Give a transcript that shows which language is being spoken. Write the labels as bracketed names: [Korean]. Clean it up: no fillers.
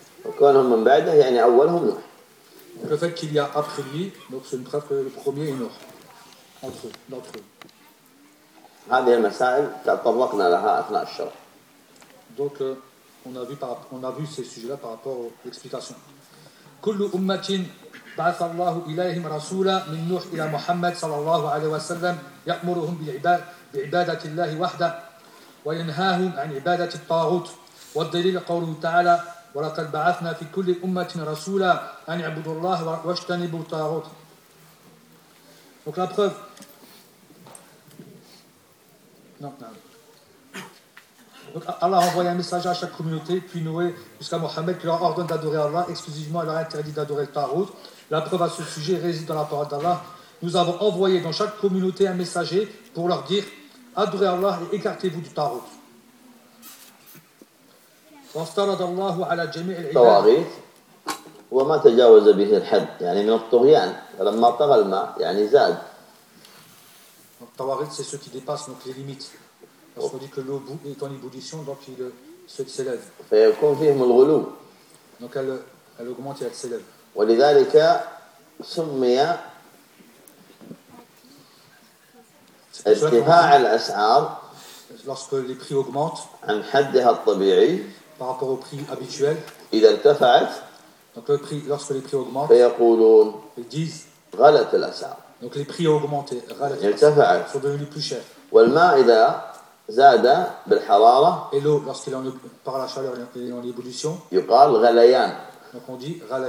[French] Le fait qu'il y a après lui, donc c'est une preuve que le premier est Noé d'entre eux. Donc on a vu ces sujets-là par rapport aux explications. [Arabic] كل أمة بعث الله إليهم رسولا من نوح إلى محمد صلى الله عليه وسلم يأمرهم بعبادة الله وحده وينهاهم عن عبادة الطاغوت. والدليل قوله تعالى ولقد بعثنا في كل أمة رسولا أن يعبدوا الله واجتنبوا الطاغوت. [French] Donc la preuve. Donc Allah a envoyé un messager à chaque communauté, puis Noé jusqu'à Mohammed, qui leur ordonne d'adorer Allah exclusivement et leur interdit d'adorer le Tarout. La preuve à ce sujet réside dans la parole d'Allah. Nous avons envoyé dans chaque communauté un messager pour leur dire « Adorez Allah et écartez-vous du Tarout. » [Arabic] وما تجاوز به الحد يعني من الطغيان لما طغى الماء يعني زاد [French] الطواغيت c'est ceux qui dépassent donc les limites parce qu'on dit que l'eau est en ébullition donc il s'élève [Arabic] فيكون فيهم الغلو [French] donc elle augmente et elle s'élève [Arabic] ولذلك سمي ارتفاع الاسعار [French] lorsque les prix augmentent [Arabic] عن حدها الطبيعي [French] par rapport au prix habituel [Arabic] اذا ارتفعت [French] Donc le prix, lorsque les prix augmentent, ils disent, donc les prix ont augmenté, ils sont devenus plus chers. Et l'eau, lorsqu'elle est en, par la chaleur, elle est en ébullition, donc on dit,